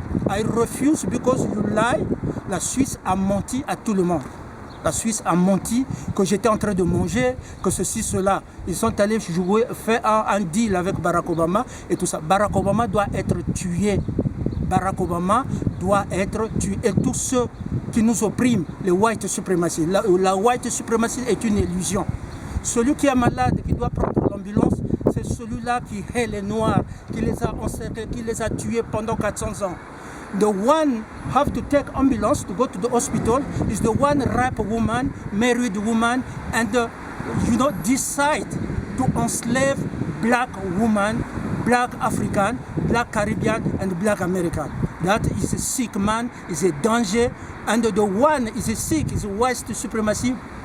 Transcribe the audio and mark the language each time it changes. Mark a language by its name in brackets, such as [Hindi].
[English] I refuse because you lie. [French] La Suisse a menti à tout le monde. La Suisse a menti que j'étais en train de manger, que ceci, cela. Ils sont allés jouer, faire un deal avec Barack Obama et tout ça. Barack Obama doit être tué. Barack Obama doit être tué. Et tous ceux qui nous oppriment, les white supremacy. La white supremacy est une illusion. Celui qui est malade, qui doit prendre l'ambulance, c'est celui-là qui hait les Noirs, qui les a encerclés, qui les a tués pendant 400 ans. [English] The one have to take ambulance to go to the hospital is the one rape woman, married woman, and decide to enslave black woman, black African, black Caribbean, and black American. That is a sick man, is a danger, and the one is a sick, is a white supremacy.